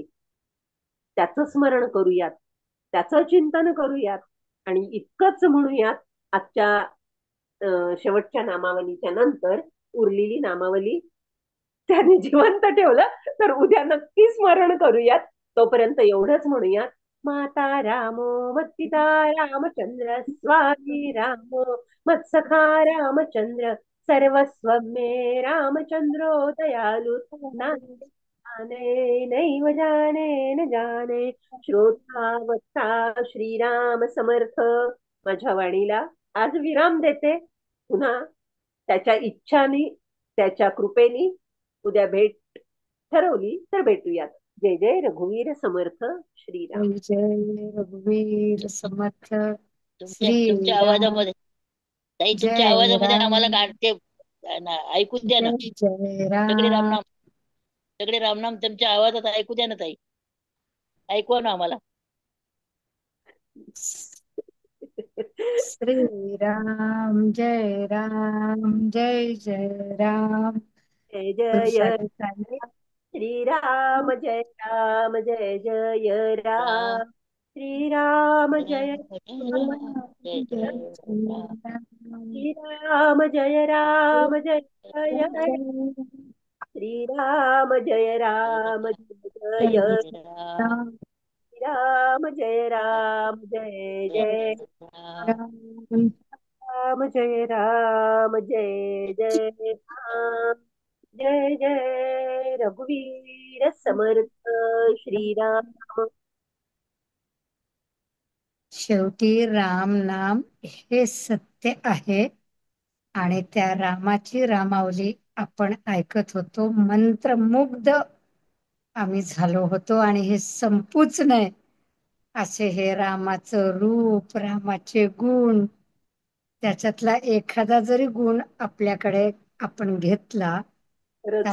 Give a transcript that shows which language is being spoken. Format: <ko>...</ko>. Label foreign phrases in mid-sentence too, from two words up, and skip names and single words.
<mr>त्याचं स्मरण करूयात, त्याचं चिंतन करूयात. आणि इतकंच म्हणूयात, आजच्या शेवटच्या नामावलीच्या नंतर उरलेली नामावली त्याने जिवंत ठेवलं, तर उद्या नक्की स्मरण करूयात. तोपर्यंत एवढंच म्हणूयात,</mr> <sa>माता रामो मत्पिता रामचंद्र, स्वामी रामो मत्सखा रामचंद्र, सर्वस्व मे रामचंद्रो दयालु ना. जाने नैव जाने न जाने, श्रोता वत्ता श्रीराम समर्थ.</sa> <mr>माझ्या वाणीला आज विराम देते. पुन्हा त्याच्या इच्छानी, त्याच्या कृपेनी उद्या भेट ठरवली तर भेटूयात. जय जय रघुवीर समर्थ श्रीराम. जय जय रघुवीर समर्थ तुमच्या श्रीराम. आवाजामध्ये, ताई तुमच्या जय आवाजामध्ये राम. आम्हाला ते ऐकू द्या ना. जय जय सगळे राम. रामनाम, सगळे रामनाम तुमच्या आवाजात ऐकू द्या ना ताई. ऐकवा ना आम्हाला. श्रीराम जय राम जय जय राम. जय खूप जय सारे चालले. श्रीराम, जय राम, जय जय राम राम. श्रीराम जय राम, राम जय जय जय जय राम. राम. श्रीराम जय राम, जय जय. श्रीराम जय राम, जय जय जय. जय जय राम राम. श्रीराम जय जय राम, जय जय राम. राम. राम. जय राम, जय जय राम. जय जय रघुवीर समर्थ श्रीराम. शेवटी राम नाम हे सत्य आहे आणि त्या रामाची रामावली आपण ऐकत होतो. मंत्रमुग्ध आम्ही झालो होतो आणि हे संपूच नये असे हे रामाचं रूप, रामाचे गुण, त्याच्यातला एखादा जरी गुण आपल्याकडे आपण घेतला तर</mr>